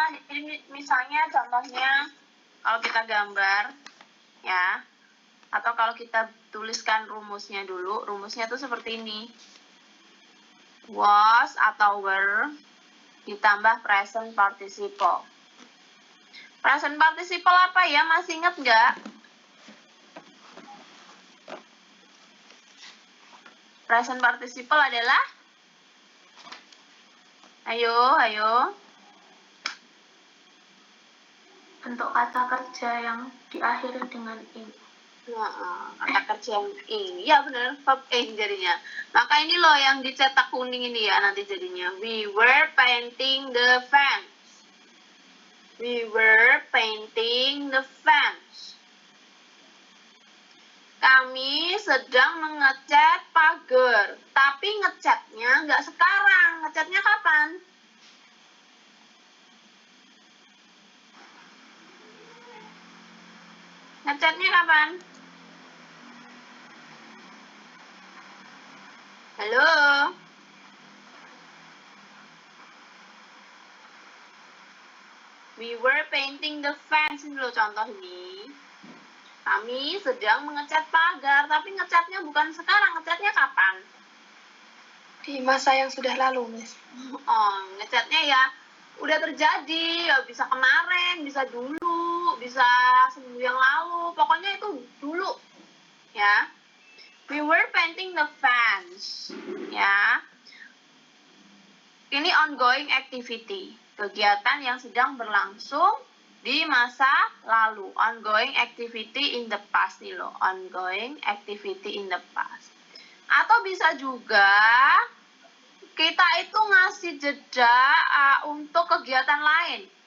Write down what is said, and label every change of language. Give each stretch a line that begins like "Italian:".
Indonesian: Ini misalnya contohnya kalau kita gambar ya, atau kalau kita tuliskan rumusnya dulu. Rumusnya tuh seperti ini. Was atau were ditambah present participle. Present participle apa ya? Masih ingat nggak? Present participle adalah? Ayo. Bentuk kata kerja yang diakhiri dengan ing. Kata kerja yang ing. Ya benar, verb ing jadinya. Maka ini loh yang dicetak kuning ini ya nanti jadinya.
English: We were painting the fence. We were painting the fence.
Indonesian: Kami sedang mengecat pagar. Tapi ngecatnya nggak sekarang. Ngecatnya kapan? Ngecatnya kapan? Halo?
English: We were painting the fence.
Indonesian: Ini loh contoh ini. Kami sedang mengecat pagar, tapi ngecatnya bukan sekarang. Ngecatnya kapan? Di masa yang sudah lalu, Miss. Ngecatnya ya udah terjadi. Ya bisa kemarin, bisa dulu, bisa seminggu yang lalu. Pokoknya itu dulu. Ya.
English: We were painting the fence.
Indonesian: Ya. Ini ongoing activity. Kegiatan yang sedang berlangsung di masa lalu.
English: Ongoing activity in the past nih loh. Ongoing activity in the past.
Indonesian: Atau bisa juga kita itu ngasih jeda untuk kegiatan lain.